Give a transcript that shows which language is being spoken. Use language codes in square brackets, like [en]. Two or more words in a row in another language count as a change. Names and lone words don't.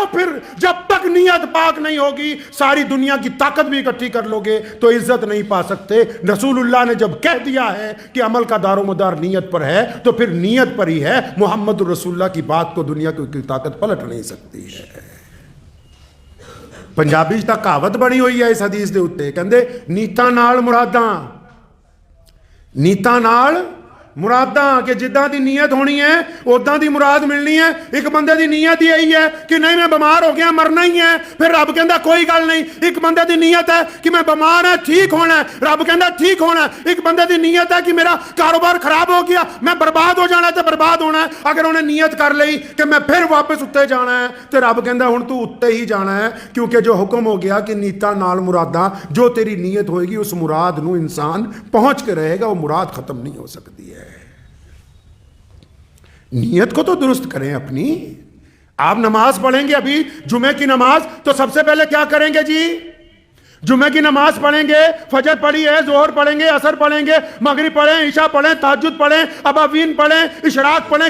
[ur] پھر جب تک نیت پاک نہیں ہوگی ساری دنیا کی طاقت بھی اکٹھی کر لو گے تو عزت نہیں پا سکتے. رسول اللہ نے جب کہہ دیا ہے کہ عمل کا دار و مدار نیت پر ہے تو پھر نیت پر ہی ہے. محمد رسول اللہ کی بات کو دنیا کی طاقت پلٹ نہیں سکتی ہے. پنجابی تک کہاوت بنی ہوئی ہے [pa] اس حدیث دے اتے, کہندے نیتاں نال مراداں, نیتاں نال مراداں کہ جداں دی نیت ہونی ہے اداں دی مراد ملنی ہے. ایک بندے دی نیت یہی ہے کہ نہیں میں بیمار ہو گیا مرنا ہی ہے, پھر رب کہندا کوئی گل نہیں. ایک بندے دی نیت ہے کہ میں بیمار ہے ٹھیک ہونا ہے, رب کہندا ٹھیک ہونا ہے. ایک بندے دی نیت ہے کہ میرا کاروبار خراب ہو گیا میں برباد ہو جانا ہے تو برباد ہونا ہے. اگر انہیں نیت کر لئی کہ میں پھر واپس اتنے جانا ہے تو رب کہندا ہن تو اتنے ہی جانا ہے, کیونکہ جو حکم ہو گیا کہ نیتاں نال مراداں, جو تیری نیت ہوئے گی اس مراد نو انسان پہنچ کے رہے گا, [ur] وہ مراد ختم نہیں ہو سکتی ہے. نیت کو تو درست کریں اپنی. آپ نماز پڑھیں گے ابھی جمعے کی نماز تو سب سے پہلے کیا کریں گے جی؟ جمعے کی نماز پڑھیں گے, فجر پڑھی ہے, ظہر پڑھیں گے, عصر پڑھیں گے, مغرب پڑھیں, عشاء پڑھیں, تہجد پڑھیں, ابابین پڑھیں, اشراق پڑھیں.